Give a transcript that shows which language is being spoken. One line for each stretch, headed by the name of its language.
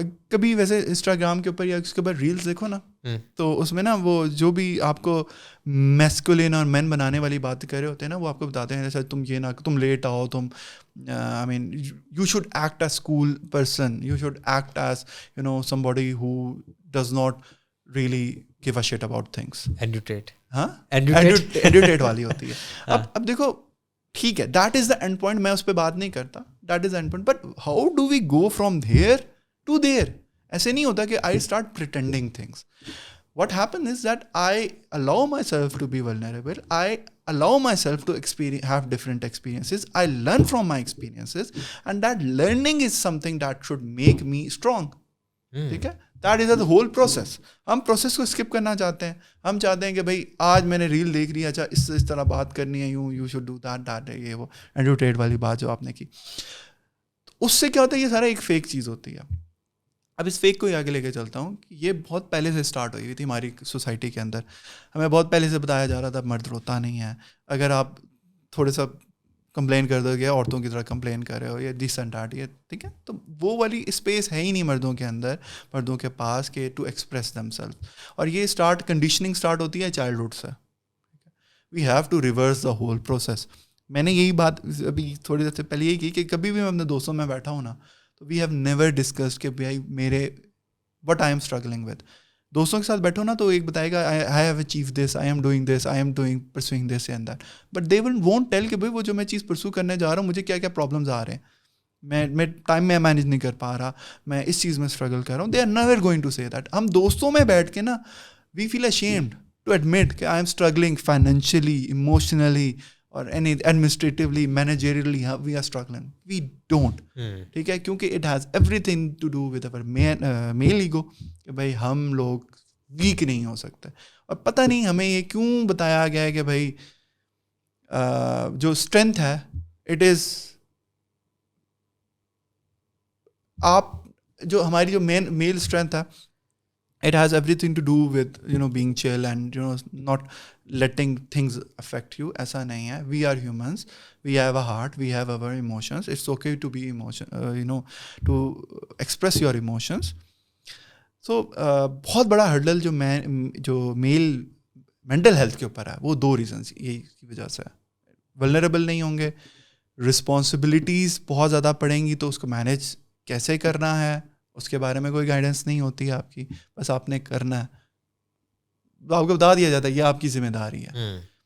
Urdu: کبھی ویسے انسٹاگرام کے اوپر یا اس کے اوپر ریلس دیکھو نا, تو اس میں نا وہ جو بھی آپ کو میسکولین اور مین بنانے والی بات کر رہے ہوتے ہیں نا, وہ آپ کو بتاتے ہیں جیسے تم یہ نہ, تم لیٹ آؤ, تم
English: I mean you should act as cool person, you should act as somebody who does not really give a shit about things.
Urdu: ایڈوٹیٹ والی ہوتی ہے. اب دیکھو ٹھیک ہے,
English: that is the end point,
Urdu: میں اس پہ بات نہیں کرتا,
English: That is the end point, but how do we go from there to there.
Urdu: ایسے نہیں ہوتا کہ
English: I start pretending things. What happens is that I allow myself to be vulnerable. I allow myself to have different experiences. I learn from my experiences, and that learning is something that should make me strong. ٹھیک ہے, that is the whole process.
Urdu: ہم process کو skip کرنا چاہتے ہیں. ہم چاہتے ہیں کہ بھائی آج میں نے ریل دیکھ لی, اچھا اس طرح بات کرنی ہے,
English: you should do that,
Urdu: یہ وہ ایڈوٹیٹ والی بات جو آپ نے کی. اس سے کیا ہوتا ہے, یہ سارا ایک فیک چیز ہوتی ہے. اب اس فیک کو ہی آگے لے کے چلتا ہوں کہ یہ بہت پہلے سے اسٹارٹ ہوئی تھی ہماری سوسائٹی کے اندر. ہمیں بہت پہلے سے بتایا جا رہا تھا مرد روتا نہیں ہے. اگر آپ تھوڑے سا کمپلین کر دو گے, عورتوں کی طرح کمپلین کر رہے ہو,
English: یا this and that,
Urdu: یہ ٹھیک ہے, تو وہ والی اسپیس ہے ہی نہیں مردوں کے اندر, مردوں کے پاس, کہ
English: To express themself.
Urdu: اور یہ کنڈیشننگ اسٹارٹ ہوتی ہے چائلڈہڈ سے.
English: We have to reverse the whole process.
Urdu: میں نے یہی بات ابھی تھوڑی دیر سے پہلے یہی کی کہ کبھی بھی میں اپنے دوستوں میں بیٹھا ہوں نا, تو
English: we have never discussed
Urdu: کہ بھائی میرے
English: What I am struggling with.
Urdu: دوستوں کے ساتھ بیٹھو نا تو ایک بتائے گا
English: I have achieve this, I am doing this, I am pursuing this and that, but they won't tell
Urdu: کہ بھائی وہ جو میں چیز پرسو کرنے جا رہا ہوں مجھے کیا کیا پرابلمز آ رہے ہیں, میں ٹائم میں مینیج نہیں کر پا رہا, میں اس چیز میں اسٹرگل کر رہا ہوں.
English: They are never going to say that.
Urdu: ہم دوستوں میں بیٹھ کے نا
English: We feel ashamed to admit کہ I am struggling financially, emotionally, اور administratively, managerially, we are struggling. We don't, ٹھیک ہے, کیونکہ it has everything to do with our male ego,
Urdu: کہ بھائی ہم لوگ ویک نہیں ہو سکتے. اور پتہ نہیں ہمیں یہ کیوں بتایا گیا ہے کہ بھائی جو اسٹرینتھ ہے اٹ از, آپ جو ہماری جو میل اسٹرینتھ ہے
English: it has everything to do with being chill and not letting things affect you.
Urdu: ایسا نہیں ہے.
English: We are humans, we have a heart, we have our emotions. It's okay to be to express your emotions.
Urdu: So بہت بڑا hurdle جو میل mental health کے اوپر ہے وہ 2 ریزنس یہی کی وجہ سے ہے. ولنریبل نہیں ہوں گے, رسپانسبلٹیز بہت زیادہ پڑیں گی, تو اس کو مینیج کیسے کرنا ہے اس کے بارے میں کوئی گائیڈنس نہیں ہوتی ہے آپ کی, بس آپ نے کرنا ہے, آپ کو بتا دیا جاتا ہے یہ آپ کی ذمہ داری ہے.